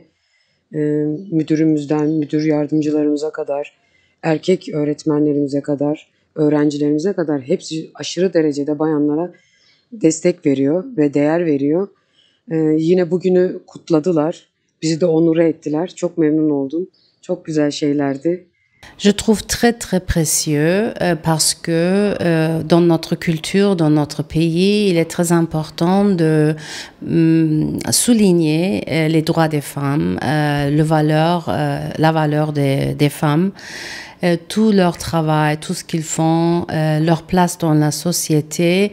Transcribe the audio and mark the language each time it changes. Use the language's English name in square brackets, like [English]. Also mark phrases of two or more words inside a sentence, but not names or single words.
[Turkish] Müdürümüzden, müdür yardımcılarımıza kadar, erkek öğretmenlerimize kadar, öğrencilerimize kadar hepsi aşırı derecede bayanlara destek veriyor ve değer veriyor. Yine bugünü kutladılar. Bizi de onur ettiler. Çok memnun oldum. Çok güzel şeylerdi. [French] Je trouve très très précieux parce que dans notre culture, dans notre pays, il est très important de souligner les droits des femmes, la valeur des femmes, tout leur travail, tout ce qu'ils font, leur place dans la société.